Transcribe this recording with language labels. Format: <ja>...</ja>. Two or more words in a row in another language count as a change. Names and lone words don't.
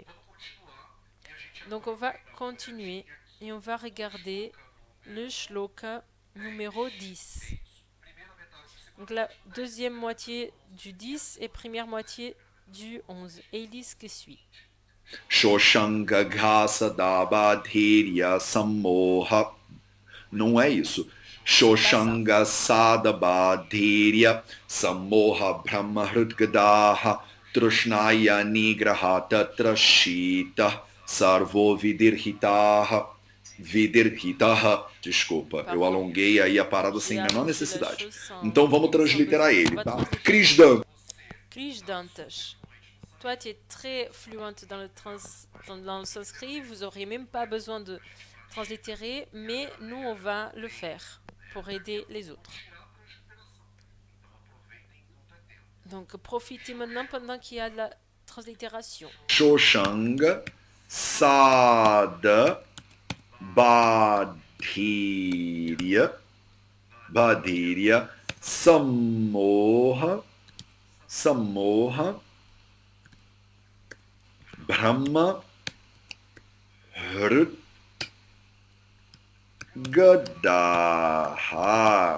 <fr>Donc, on va continuer et on va regarder le shloka numéro 10. Donc, la deuxième moitié du 10 et première moitié du 11. Et il dit ce qui suit.</fr> <sa>Shoshanga Ghasa Dabadhirya Sammoha.</sa> <pt>Não é isso.</pt> <sa>Shoshanga Sadabadhirya Sammoha Brahma Hrudgadaha Trushnaya Nigrahata Trashita Sarvo Vidirhitaha.</sa> <pt>Desculpa, eu alonguei aí a parada sem a menor necessidade. Então vamos transliterar ele, tá? Krishdantas.</pt> <fr>Toi, tu es très fluente dans le sanskrit, vous n'auriez même pas besoin de translittérer, mais nous, on va le faire pour aider les autres. Donc, profitez maintenant pendant qu'il y a de la translittération.</fr> <sa>Shoshanga Sada Badhirya Badirya, Sammoha, Sammoha, Brahma, Hrut, Gadaha.</sa>